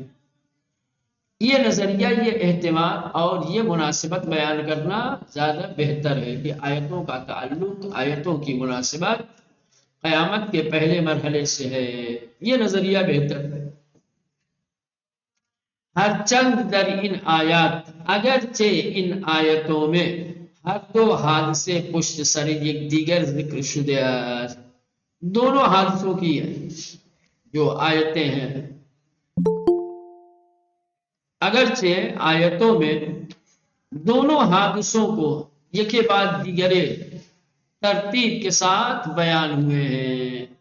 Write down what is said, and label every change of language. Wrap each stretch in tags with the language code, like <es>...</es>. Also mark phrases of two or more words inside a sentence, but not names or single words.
<ur>یہ نظریہ، یہ احتمال اور یہ مناسبت بیان کرنا زیادہ بہتر ہے کہ آیتوں کا تعلق، آیتوں کی مناسبت قیامت کے پہلے مرحلے سے ہے، یہ نظریہ بہتر ہے۔</ur> <fa>ہر چند در ان آیات،</fa> <ur>اگرچہ ان آیتوں میں</ur> <fa>ہر دو حادثے پشت سر یک دیگر ذکر شدہ،</fa> <ur>دونوں حادثوں کی جو آیتیں ہیں، اگرچہ آیتوں میں دونوں حادثوں کو یکے بعد دیگرے ترتیب کے ساتھ بیان ہوئے ہیں۔</ur>